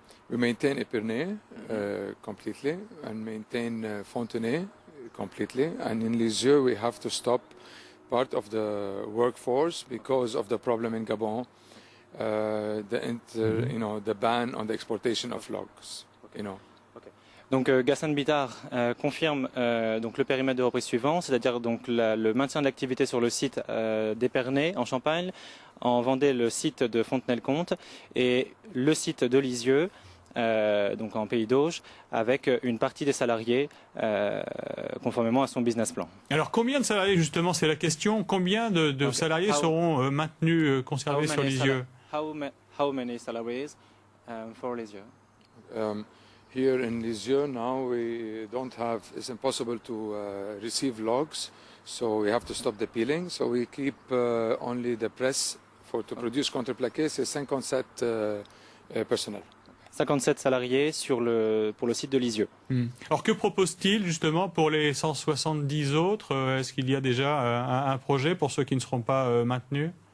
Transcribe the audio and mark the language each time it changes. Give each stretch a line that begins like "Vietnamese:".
English: We maintain Epernay completely and maintain Fontenay completely. And in Lisieux, we have to stop part of the workforce because of the problem in Gabon. The ban on the exportation of logs.
French: Donc Ghassan Bitar confirme donc le périmètre de reprise suivant, c'est-à-dire donc le maintien de l'activité sur le site d'Épernay en Champagne, en Vendée le site de Fontenay-le-Comte et le site de Lisieux, donc en Pays d'Auge, avec une partie des salariés conformément à son business plan. Alors combien de salariés justement, c'est la question, combien de salariés seront maintenus, conservés sur Lisieux?
English: How many salaries for Lisieux? Here in Lisieux now we don't have, it's impossible to receive logs, so we have to stop the peeling, so we keep only the press to produce contreplaqué,
French: c'est 57 personnels. 57 salariés pour le site de Lisieux. Alors que propose-t-il justement pour les 170 autres? Est-ce qu'il y a déjà un projet pour ceux qui ne seront pas maintenus?